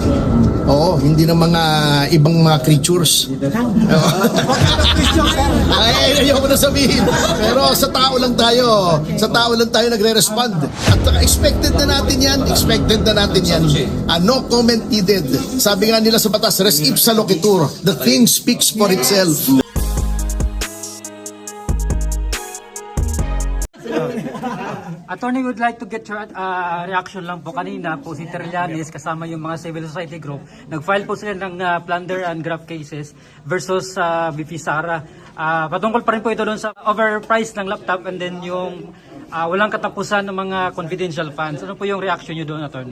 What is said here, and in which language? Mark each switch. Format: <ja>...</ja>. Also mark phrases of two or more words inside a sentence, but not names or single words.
<tl>Oo, hindi ng mga ibang mga creatures. Ay, ayoko na sabihin. Pero sa tao lang tayo. Sa tao lang tayo nagre-respond. At expected na natin yan. Expected na natin yan.</tl> <en>No comment needed.</en> <tl>Sabi nga nila sa batas,</tl> <la>res ipsa loquitur.</la> <en>The thing speaks for itself. Attorney, would like to get your reaction</en> <tl>lang po. Kanina po si Trillanes kasama yung mga</tl> <en>civil society group.</en> <tl>Nag-file po sila ng</tl> <en>plunder and graft cases</en> <tl>versus BP Sara. Patungkol pa rin po ito doon sa overpriced ng</tl> <en>laptop and then</en> <tl>yung walang katapusan ng mga</tl> <en>confidential funds.</en> <tl>Ano po yung reaction nyo doon, Attorney?</tl>